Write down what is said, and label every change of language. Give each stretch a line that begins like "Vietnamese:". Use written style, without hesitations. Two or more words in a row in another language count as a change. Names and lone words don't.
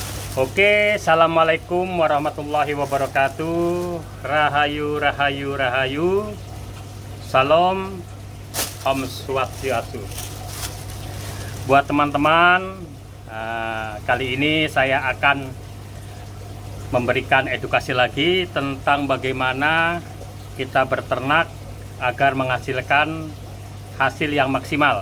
Arabic: Oke, assalamualaikum warahmatullahi wabarakatuh.
Balinese: Rahayu, rahayu, rahayu. Salam, Om Swastiastu.
Indonesian: Buat teman-teman, kali ini saya akan memberikan edukasi lagi tentang bagaimana kita berternak agar menghasilkan hasil yang maksimal.